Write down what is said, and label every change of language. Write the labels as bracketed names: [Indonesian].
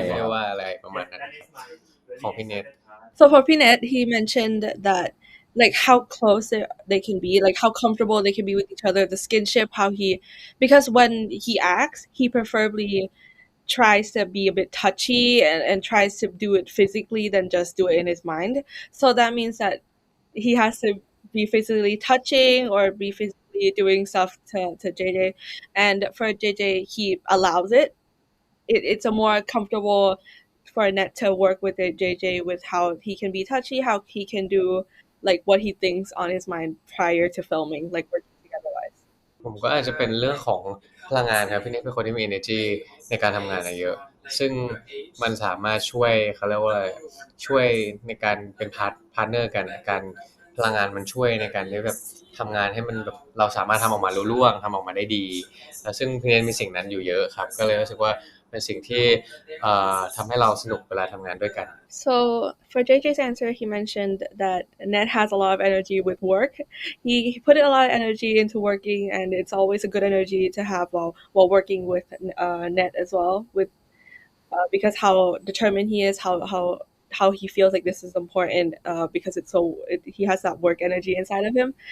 [Thai] ไม่ได้ว่าอะไรประมาณนั้นของพี่เนท [English] So for Pinet, he mentioned that how close they can be, how comfortable they can be with each other, the skinship, because when he acts, he preferably tries to be a bit touchy and tries to do it physically than just do it in his mind. So that means that he has to be physically touching or be physically doing stuff to JJ. And for JJ, he allows it. It's a more comfortable for Net to work with JJ with how he can be touchy, how he can do what he thinks on his mind prior to filming, working together wise. [Thai] ผมก็อาจจะเป็นเรื่องของพลังงานครับพี่เนทเป็นคนที่มี energy ในการทำงานเยอะซึ่งมันสามารถช่วยเขาเรียกว่าช่วยในการเป็นพาร์ทเนอร์กันการพลังงานมันช่วยในการที่แบบทำงานให้มันแบบเราสามารถทำออกมารุ่ร่วงทำออกมาได้ดีแล้วซึ่งพี่เนทมีสิ่งนั้นอยู่เยอะครับก็เลยรู้สึกว่าเป็นสิ่งที่ทำให้เราสนุกเวลาทำงานด้วยกัน [English] So for JJ's answer, he mentioned that Net has a lot of energy with work. He put a lot of energy into working, and it's always a good energy to have while working with Net as well. With because how determined he is, how he feels like this is important because he has that work energy inside of him.